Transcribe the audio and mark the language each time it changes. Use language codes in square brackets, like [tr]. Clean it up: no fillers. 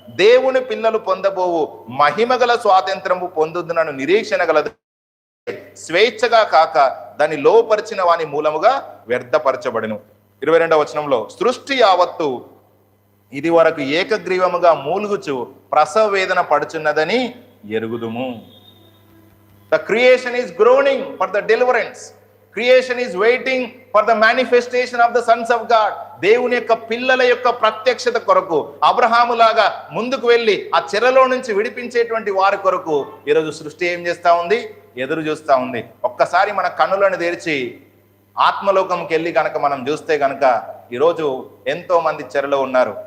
[te] దేవుని పిల్లలు పొందబోవు మహిమగల స్వాతంత్రము పొందుదునను నిరీక్షణ గలదు, స్వేచ్ఛగా కాక దాన్ని లోపరిచిన వాని మూలముగా వ్యర్థపరచబడెను. 22వ వచనంలో, సృష్టి యావత్తు ఇది వరకు ఏకగ్రీవముగా మూలుగుచు ప్రసవ వేదన పడుచున్నదని ఎరుగుదుము. [en] The creation is groaning for the deliverance. Creation is waiting for the manifestation of the sons of God. [te] దేవుని యొక్క పిల్లల యొక్క ప్రత్యక్షత కొరకు అబ్రహాము లాగా ముందుకు వెళ్ళి ఆ చెరలో నుంచి విడిపించేటువంటి వారి కొరకు ఈరోజు సృష్టి ఏం చేస్తా ఉంది? ఎదురు చూస్తా ఉంది. ఒక్కసారి మన కన్నులను తెరిచి ఆత్మలోకంకి వెళ్ళి కనుక మనం చూస్తే కనుక ఈరోజు ఎంతో మంది చెరలో ఉన్నారు.